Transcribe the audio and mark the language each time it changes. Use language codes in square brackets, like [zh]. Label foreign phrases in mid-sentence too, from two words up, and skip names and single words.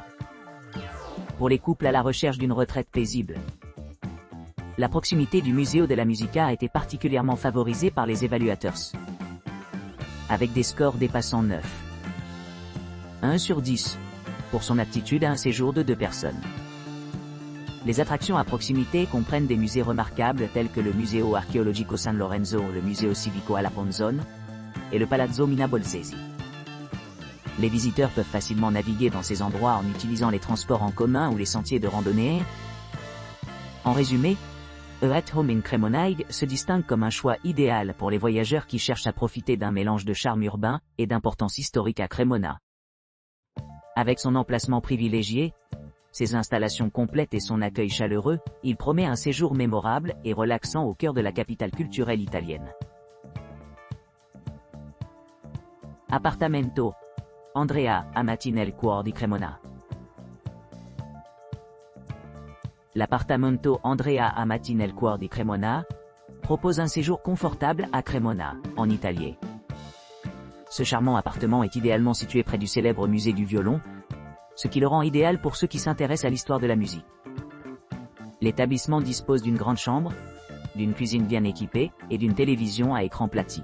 [fr] Pour les couples à la recherche d'une retraite paisible, la proximité du Museo della Musica a été particulièrement favorisée par les évaluateurs, avec des scores dépassant 9. 1 sur 10, pour son aptitude à un séjour de 2 personnes. Les attractions à proximité comprennent des musées remarquables tels que le Museo Archeologico San Lorenzo, le Museo Civico alla Ponzone et le Palazzo Minabolsesi. Les visiteurs peuvent facilement naviguer dans ces endroits en utilisant les transports en commun ou les sentiers de randonnée. En résumé, At Home in Cremona se distingue comme un choix idéal pour les voyageurs qui cherchent à profiter d'un mélange de charme urbain et d'importance historique à Cremona. Avec son emplacement privilégié, ses installations complètes et son accueil chaleureux, il promet un séjour mémorable et relaxant au cœur de la capitale culturelle italienne. Appartamento Andrea Amati nel cuore di Cremona. L'appartamento Andrea Amati nel cuore di Cremona propose un séjour confortable à Cremona, en Italie. Ce charmant appartement est idéalement situé près du célèbre musée du violon, ce qui le rend idéal pour ceux qui s'intéressent à l'histoire de la musique. L'établissement dispose d'une grande chambre, d'une cuisine bien équipée et d'une télévision à écran plati.